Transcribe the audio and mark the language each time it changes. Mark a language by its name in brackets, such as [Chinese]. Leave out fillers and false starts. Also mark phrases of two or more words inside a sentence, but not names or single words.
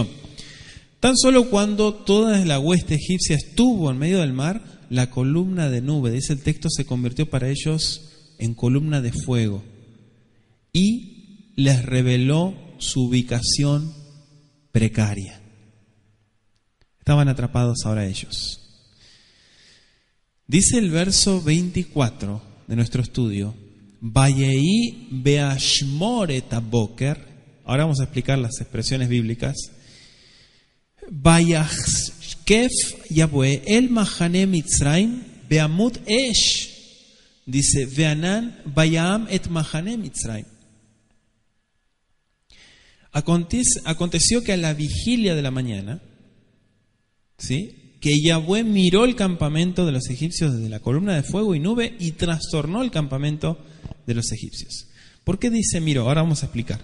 [Spanish] Tan solo cuando toda la hueste egipcia estuvo en medio del mar, la columna de nube, dice el texto, se convirtió para ellos en columna de fuego y les reveló su ubicación precaria. Estaban atrapados ahora ellos. Dice el verso 24 de nuestro estudio, [Hebrew] ויהי באשמרת הבקר. [Spanish] Ahora vamos a explicar las expresiones bíblicas. [Hebrew] וישקף יהוה אל מחנה מצרים בעמוד אש. Dice, וענן ויהם את מחנה מצרים. [Spanish] Aconteció que a la vigilia de la mañana, ¿sí?, que Yahweh miró el campamento de los egipcios desde la columna de fuego y nube y trastornó el campamento de los egipcios. ¿Por qué dice miró? Ahora vamos a explicar.